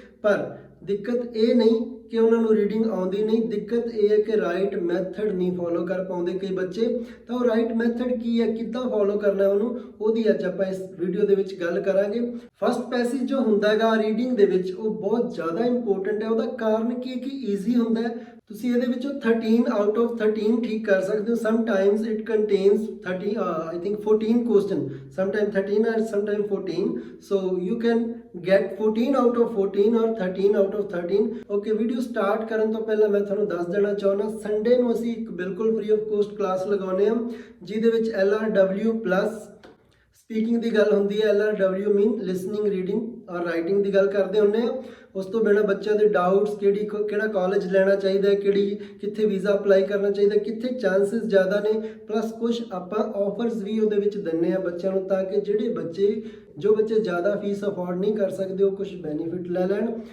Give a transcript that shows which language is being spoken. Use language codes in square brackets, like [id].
[pa] ਪਰ ਦਿੱਕਤ ਇਹ ਨਹੀਂ ਕਿ ਉਹਨਾਂ ਨੂੰ ਰੀਡਿੰਗ ਆਉਂਦੀ ਨਹੀਂ, ਦਿੱਕਤ ਇਹ ਹੈ ਕਿ ਰਾਈਟ ਮੈਥਡ ਨਹੀਂ ਫੋਲੋ ਕਰ ਪਾਉਂਦੇ ਕਈ ਬੱਚੇ। ਤਾਂ ਉਹ ਰਾਈਟ ਮੈਥਡ ਕੀ ਹੈ, ਕਿੱਦਾਂ ਫੋਲੋ ਕਰਨਾ ਉਹਨੂੰ, ਉਹਦੀ ਅੱਜ ਆਪਾਂ ਇਸ ਵੀਡੀਓ ਦੇ ਵਿੱਚ ਗੱਲ ਕਰਾਂਗੇ। ਫਸਟ ਪੈਸੇਜ ਜੋ ਹੁੰਦਾ ਹੈਗਾ ਰੀਡਿੰਗ ਦੇ ਵਿੱਚ, ਉਹ ਬਹੁਤ ਜ਼ਿਆਦਾ ਇੰਪੋਰਟੈਂਟ ਹੈ। ਉਹਦਾ ਕਾਰਨ ਕੀ ਹੈ ਕਿ ਈਜ਼ੀ ਹੁੰਦਾ ਹੈ। ਤੁਸੀਂ ਇਹਦੇ ਵਿੱਚੋਂ 13 ਆਊਟ ਆਫ 13 ਠੀਕ ਕਰ ਸਕਦੇ ਹੋ। [en] Sometimes it contains 30 I think 14 question, sometimes 13 or sometimes 14, so you can get 14 out of 14 or 13 out of 13। [pa] Okay, video start ਕਰਨ ਤੋਂ ਪਹਿਲਾਂ ਮੈਂ ਤੁਹਾਨੂੰ ਦੱਸ ਦੇਣਾ ਚਾਹੁੰਦਾ, ਸੰਡੇ ਨੂੰ ਅਸੀਂ ਇੱਕ ਬਿਲਕੁਲ ਫ੍ਰੀ ਆਫ ਕੋਸਟ ਕਲਾਸ ਲਗਾਉਂਦੇ ਹਾਂ, ਜਿਹਦੇ ਵਿੱਚ LRW ਪਲੱਸ ਸਪੀਕਿੰਗ ਦੀ ਗੱਲ ਹੁੰਦੀ ਹੈ। LRW ਮੀਨ ਲਿਸਨਿੰਗ, ਰੀਡਿੰਗ ਔਰ ਰਾਈਟਿੰਗ ਦੀ ਗੱਲ ਕਰਦੇ ਹੁੰਦੇ ਆ। ਉਸ ਤੋਂ ਬਿਨਾਂ ਬੱਚਿਆਂ ਦੇ ਡਾਊਟਸ, ਕਿਹੜਾ ਕਾਲਜ ਲੈਣਾ ਚਾਹੀਦਾ ਹੈ, ਕਿੱਥੇ ਵੀਜ਼ਾ ਅਪਲਾਈ ਕਰਨਾ ਚਾਹੀਦਾ, ਕਿੱਥੇ ਚਾਂਸਸ ਜ਼ਿਆਦਾ ਨੇ, ਪਲੱਸ ਕੁਝ ਆਪਾਂ ਆਫਰਸ ਵੀ ਉਹਦੇ ਵਿੱਚ ਦਿੰਦੇ ਆ ਬੱਚਿਆਂ ਨੂੰ, ਤਾਂ ਕਿ ਜੋ ਬੱਚੇ ਜ਼ਿਆਦਾ ਫੀਸ ਅਫੋਰਡ ਨਹੀਂ ਕਰ ਸਕਦੇ ਉਹ ਕੁਝ ਬੈਨੀਫਿਟ ਲੈ ਲੈਣ।